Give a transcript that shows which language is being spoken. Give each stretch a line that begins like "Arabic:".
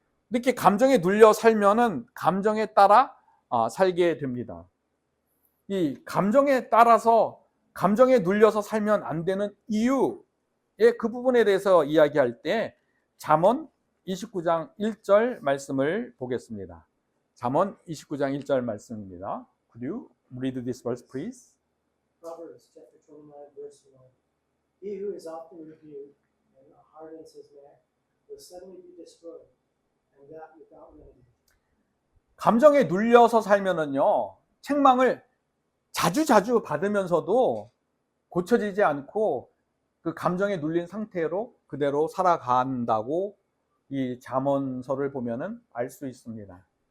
Korean: 이렇게 감정에 눌려 살면은 감정에 따라 살게 됩니다. 이 감정에 따라서 감정에 눌려서 살면 안 되는 이유의 그 부분에 대해서 이야기할 때 잠언 29장 1절 말씀을 보겠습니다. 잠언 29장 1절 말씀입니다.
English: Could you read this verse, please? Proverbs chapter 29, verse 1. He who is often rebuked and hardens his neck will suddenly be destroyed, and that without remedy.
Korean: 감정에 눌려서 살면은요, 책망을 자주 받으면서도 고쳐지지 않고 그 감정에 눌린 상태로 그대로 살아간다고 이 잠언서를 보면은 알 수 있습니다.